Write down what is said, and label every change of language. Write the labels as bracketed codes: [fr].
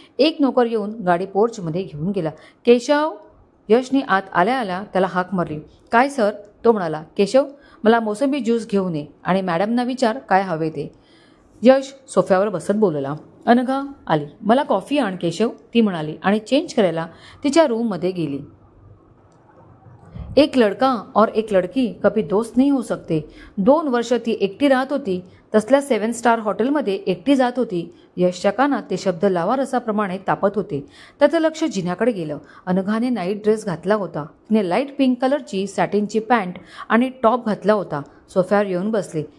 [mr] एक नोकर येऊन गाडी पोर्चमध्ये घेऊन गेला. केशव, यशने आत आल्या आल्या त्याला हाक मारली. काय सर, तो म्हणाला. केशव, मला मोसंबी ज्यूस घेऊन ये आणि मॅडमना विचार काय हवे ते. यश सोफ्यावर बसत बोलला. अनघा आली. मला कॉफी आण केशव, ती म्हणाली आणि चेंज करायला तिच्या रूममध्ये गेली. [hi] एक लड़का और एक लड़की कभी दोस्त नहीं हो सकते. [mr] 2 वर्ष ती एकटी राहत होती. तसल्या 7 स्टार हॉटेलमध्ये एकटी जात होती. यशच्या कानात ते शब्द लावारसाप्रमाणे तापत होते. त्याचं लक्ष जिन्याकडे गेलं. अनघाने नाईट ड्रेस घातला होता. तिने लाईट पिंक कलरची सॅटिनची पॅन्ट आणि टॉप घातला होता. सोफ्यावर येऊन बसले.